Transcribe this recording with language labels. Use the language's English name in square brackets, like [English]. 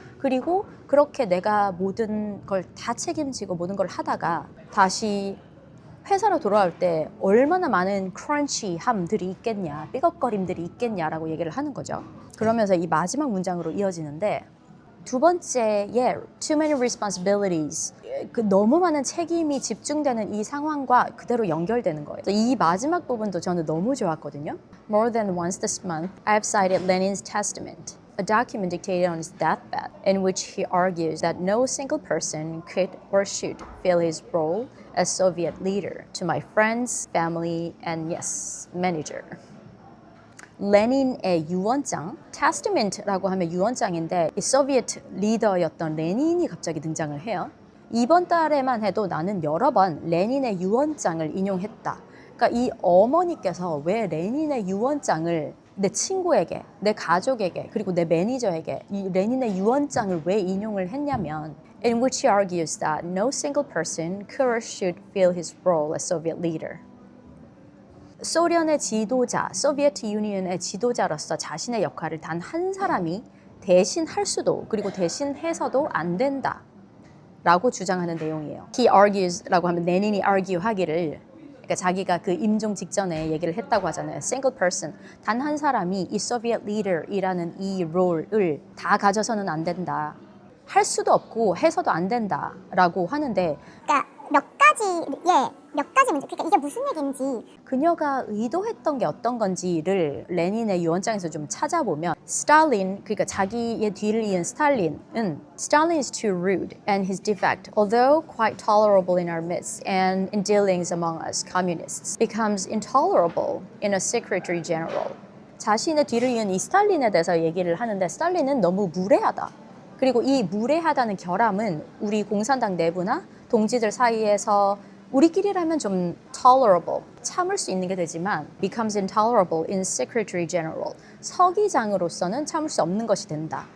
[Korean] 그리고 그렇게 내가 모든 걸 다 책임지고 모든 걸 하다가 다시 회사로 돌아올 때 얼마나 많은 크런치함들이 있겠냐, 삐걱거림들이 있겠냐라고 얘기를 하는 거죠. 그러면서 이 마지막 문장으로 이어지는데 두 번째에 too many responsibilities, 그 너무 많은 책임이 집중되는 이 상황과 그대로 연결되는 거예요. 이 마지막 부분도 저는 너무 좋았거든요. [English] More than once this month, I have cited Lenin's Testament, a document dictated on his deathbed, in which he argues that no single person could or should fill his role as Soviet leader. To my friends, family, and yes, manager. [Korean] 레닌의 유언장, 테스트먼트라고 하면 유언장인데 이 소비에트 리더였던 레닌이 갑자기 등장을 해요. 이번 달에만 해도 나는 여러 번 레닌의 유언장을 인용했다. 그러니까 이 어머니께서 왜 레닌의 유언장을 내 친구에게, 내 가족에게, 그리고 내 매니저에게 이 레닌의 유언장을 왜 인용을 했냐면 [English] in which he argues that no single person could or should fill his role as Soviet leader. [Korean] 소련의 지도자, 소비에트 유니언의 지도자로서 자신의 역할을 단 한 사람이 대신할 수도 그리고 대신해서도 안 된다 라고 주장하는 내용이에요. He argues라고 하면 레닌이 argue 하기를, 그러니까 자기가 그 임종 직전에 얘기를 했다고 하잖아요. Single person, 단 한 사람이 이 Soviet leader이라는 이 롤을 다 가져서는 안 된다. 할 수도 없고 해서도 안 된다라고 하는데 그러니까 몇 가지의 몇 가지 문제, 그러니까 이게 무슨 얘기인지. 그녀가 의도했던 게 어떤 건지를 레닌의 유언장에서 좀 찾아보면 스탈린, 그러니까 자기의 뒤를 이은 스탈린은 [English] Stalin is too rude and his defect, although quite tolerable in our midst and in dealings among us communists, becomes intolerable in a secretary general. [Korean] 자신의 뒤를 이은 이 스탈린에 대해서 얘기를 하는데 스탈린은 너무 무례하다. 그리고 이 무례하다는 결함은 우리 공산당 내부나 동지들 사이에서 우리끼리라면 좀 tolerable, 참을 수 있는 게 되지만 [English] becomes intolerable in secretary general, [Korean] 서기장으로서는 참을 수 없는 것이 된다.